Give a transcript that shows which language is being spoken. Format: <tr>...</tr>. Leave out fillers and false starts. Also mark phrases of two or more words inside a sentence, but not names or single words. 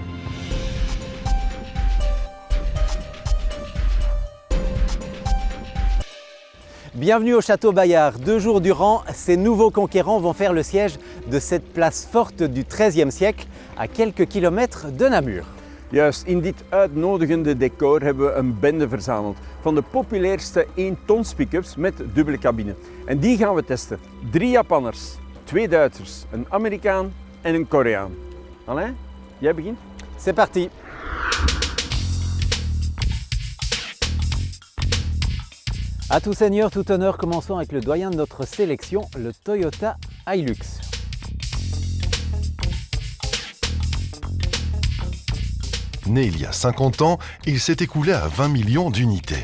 <fr>Bienvenue au Château Bayard. 2 jours durant, ces nouveaux conquérants vont faire le siège de cette place forte du XIIIe siècle, à quelques kilomètres de Namur.</fr> <nl>Juist, in dit uitnodigende decor hebben we een bende verzameld van de populairste 1-tons pick-ups met dubbele cabine. En die gaan we testen. 3 Japanners, 2 Duitsers, een Amerikaan en een Koreaan. Alain, jij begint?</nl> <fr>C'est parti! À tout seigneur, tout honneur, commençons avec le doyen de notre sélection, le Toyota Hilux. Né il y a 50 ans, il s'est écoulé à 20 millions d'unités.</fr>